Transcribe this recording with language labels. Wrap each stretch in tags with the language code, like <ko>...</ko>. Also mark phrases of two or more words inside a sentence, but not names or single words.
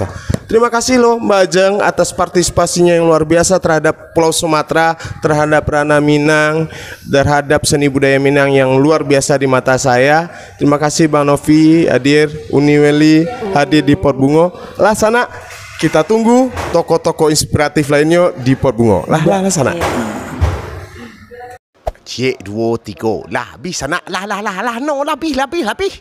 <id>Terima kasih loh Mbak Ajeng atas partisipasinya yang luar biasa terhadap Pulau Sumatera, terhadap ranah Minang, terhadap seni budaya Minang yang luar biasa di mata saya. Terima kasih Bang Novi hadir, Uni Weli hadir di Pot Bungo. Lah sana kita tunggu tokoh-tokoh inspiratif lainnya di Pot Bungo. Lah sana. Cik 2 3 lah habis sana lah no lebih</id>